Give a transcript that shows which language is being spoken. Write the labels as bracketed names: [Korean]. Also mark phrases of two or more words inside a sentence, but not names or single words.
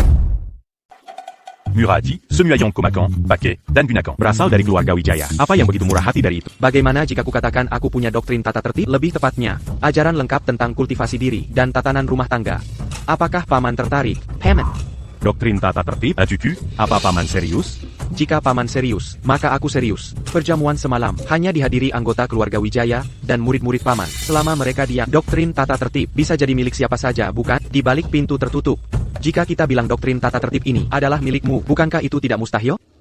[Indonesian] Muradi, Semuayon Komakan, Paquet, dan Bunakan. Berasal dari keluarga Wijaya. Apa yang begitu murah hati dari itu? Bagaimana jika kukatakan aku punya doktrin tata tertib? Lebih tepatnya, ajaran lengkap tentang kultivasi diri dan tatanan rumah tangga. Apakah paman tertarik? Paman. Doktrin tata tertib? [French] As-tu pu? [Indonesian] Apa paman serius? Jika paman serius, maka aku serius. Perjamuan semalam hanya dihadiri anggota keluarga Wijaya dan murid-murid paman. Selama mereka diam, doktrin tata tertib bisa jadi milik siapa saja, bukan? Di balik pintu tertutup. Jika kita bilang doktrin tata tertib ini adalah milikmu, bukankah itu tidak mustahil?